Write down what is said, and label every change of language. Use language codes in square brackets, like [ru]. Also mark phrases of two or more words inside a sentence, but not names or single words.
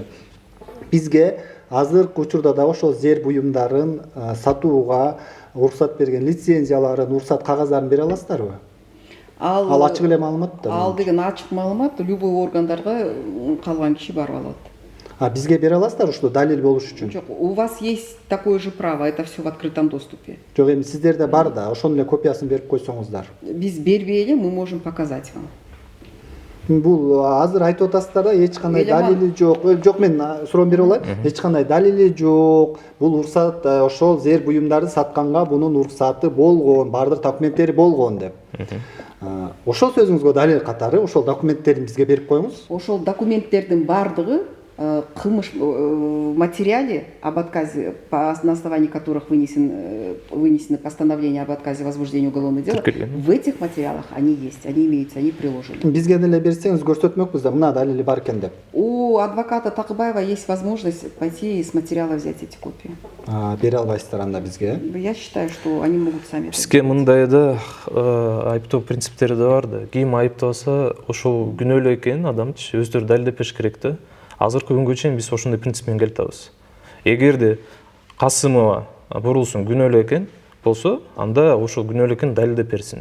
[ky] Бизге азыркы учурда дагы ошол зер буюмдарын сатууга уруксат берген лицензияларын, уруксат кагаздарын бере аласыздарбы? Ал ачык эле маалымат да. Ал деген ачык маалымат, любой органдарга калган киши барып алат. Бизге бере аласыздар ушул далил болуш үчүн? Жок, [ru] у вас есть такое же право, это все в открытом доступе. [ky] Жок, эми сиздерде бар да, ошонун эле копиясын берип койсоңуздар. Биз бербей эле [ru] мы можем показать вам. [ky] Бул азыр айтып атасыздар да, эч кандай далили жок. Жок, мен суроону берип алайын. Эч кандай далили жок. Бул уруксат ошол зер буюмдарды сатканга бунун уруксаты болгон, баардык документтери болгон деп. Ошол сөзүңүзгө далил катары ошол документтерин бизге берип коюңуз. Ошол документтердин бардыгы кылмыш [ru] материале об отказе, на основании которых вынесены постановления об отказе возбуждения уголовного дела, в этих материалах они есть, они имеются, они приложены. [ky] Бизге деле берсеңиз көрсөтмөкпүз да, мына далили бар экен деп. [ru] У адвоката Такыбаева есть возможность пойти и с материала взять эти копии. [ky] Бере албайсыздар анда бизге? [ru] Я считаю, что они могут сами. [ky] Бизге мындай да айыптоо принциптери да бар да. Ким айыпталса, ошол күнөөлүү экенин адамчы өздөрү далилдеп бериш керек да. Азыркы күнгө чейин биз ошондой принцип менен келип атабыз. Эгерде Касымова бурулсун күнөөлүү экен болсо, анда ошол күнөөлүү экенин далилдеп берсин.